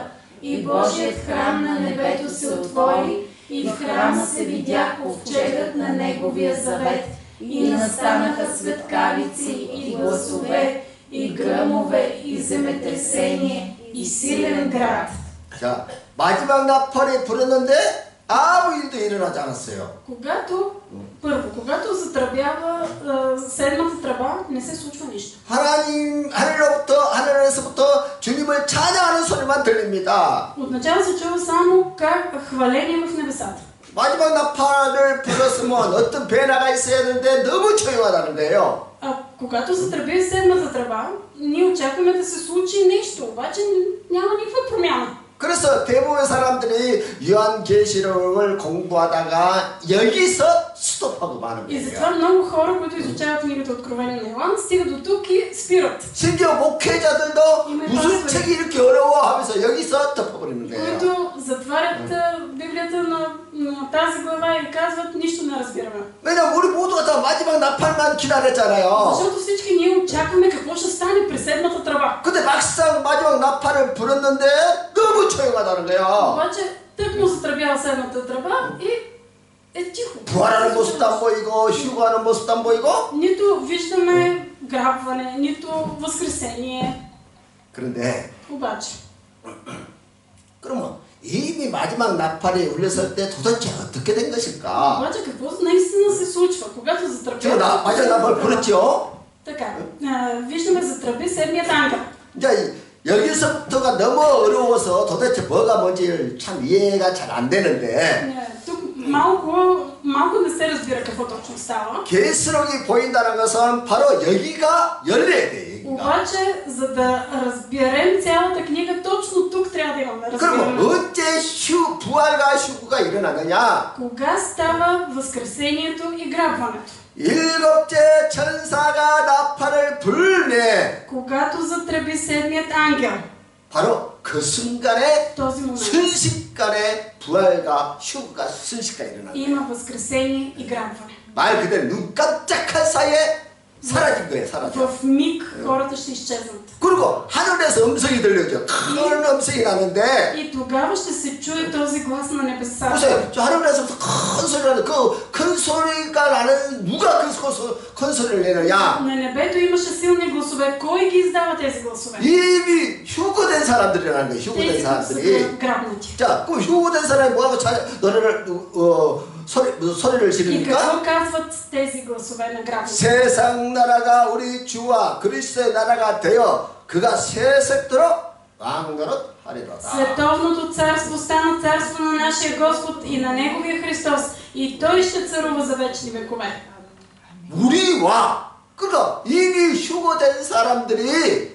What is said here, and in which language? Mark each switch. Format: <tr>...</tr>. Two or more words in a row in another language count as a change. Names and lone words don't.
<bg>И Божият храм на небето се отвори, и в храма се видя ковчегът на Неговия завет, и настанаха светкавици и гласове, и гръмове, и земетресение, и силен град.</bg> <ko>자, 마지막 나팔이 불었는데 아무 일도 일어나지 않았어요.</ko> <bg>Когато затръбява седмата тръба, не се случва нищо.</bg> <ko>하늘에서부터 주님을 찬양하는 소리만 들립니다.</ko> <bg>Отначало се чува само как хваление в небесата.</bg> <ko>마지막 나팔을 불었으면 어떤 변화가 있어야 되는데 너무 조용하다는 거예요.</ko> <bg>Когато затръби седмата тръба, ние очакваме да се случи нещо, обаче няма никаква промяна.</bg> <ko>그래서 대부분의 사람들이 요한계시록을 공부하다가 여기서 스톱하고 마는</ko> <bg>И затова</bg> <ko>거예요.</ko> <bg>много хора, които изучават книгата Откровение на Йоан, стигат до тук и спират.</bg> <ko>심지어 목회자들도 무슨 책이 이렇게 어려워 하면서 여기서 덮어버리는 거예요.</ko> <bg>Които затварят Библията на тази глава и казват, нищо не разбираме.</bg> <ko>왜냐면 우리 모두가 다 마지막 나팔만 기다렸잖아요.</ko> <bg>Защото всички ние очакваме какво ще стане при седмата тръба.</bg> <ko>근데 막상 마지막 나팔을 불었는데 너무 조용하다는 거야.</ko> <bg>Обаче тъкмо затръбява седмата тръба и е тихо.</bg> <ko>부활하는 모습도 안 보이고 휴거하는 모습도 안 보이고.</ko> <bg>Нито виждаме грабване, нито възкресение.</bg> <ko>그런데</ko> <bg>Обаче,</bg> <ko>그러면 이미 마지막 나팔이 울렸을 때 도대체 어떻게 된 것일까?</ko> <bg>обаче какво наистина се случва? Когато</bg> <ko>지금</ko> <bg>затръбя...</bg> <ko>마지막 나팔 불었죠?</ko> <bg>Така, виждаме затръби седмият ангел.</bg> <ko>이제 여기서부터가 너무 어려워서 도대체 뭐가 뭔지 참 이해가 잘 안 되는데 Тук малко не се разбира какво точно става. 계시록이 보인다는 것은 바로 여기가 열려야 돼. 여기가.</ko> <bg>Обаче, за да разберем цялата книга, точно тук трябва да имаме</bg> <ko>그럼</ko> <bg>разбиране.</bg> <ko>언제 부활과 휴구가 일어나느냐?</ko> <bg>Кога става възкресението и грабването?</bg> <ko>일곱째 천사가 나팔을 불매</ko> <bg>Когато затръби седмият ангел,</bg> <ko>바로 그 순간에</ko> <bg>този момент</bg> <ko>순식간에 부활과 휴구가 순식간에 일어나는 거예요. има възкресение и грабване. 말 그대로 눈 깜짝할 사이에 사라진 거예요. 사라져.</ko> <bg>В миг хората ще изчезнат.</bg> <ko>그리고 하늘에서 음성이 들려죠. 큰 음성이 나는데</ko> <bg>И тогава ще се чуе този глас на небесата.</bg> <ko>보세요. 저 하늘에서부터 큰 소리가 나는 그 큰 소리가 나는 누가 큰 소리를 내느냐?</ko> <bg>На небето имаше силни гласове. Кой ги издава тези гласове?</bg> <ko>이미 휴거된 사람들이라는 거예요. 휴거된</ko> <bg>Тези, които са</bg> <ko>사람들이.</ko> <bg>грабнати.</bg> <ko>자, 그럼 휴거된 사람이 뭐하고 노래를 소리를</ko> <bg>И</bg> <ko>지르니까</ko> <bg>какво казват тези гласове на грабнати?</bg> <ko>세상 나라가 우리 주와 그리스도의 나라가 되어 그가 세색도록 왕노릇 하리로다.</ko> <bg>Световното царство стана царство на нашия Господ и на Неговия Христос. И Той ще царува за вечни векове.</bg> <ko>우리와 그러니까 이미 휴거된 사람들이</ko>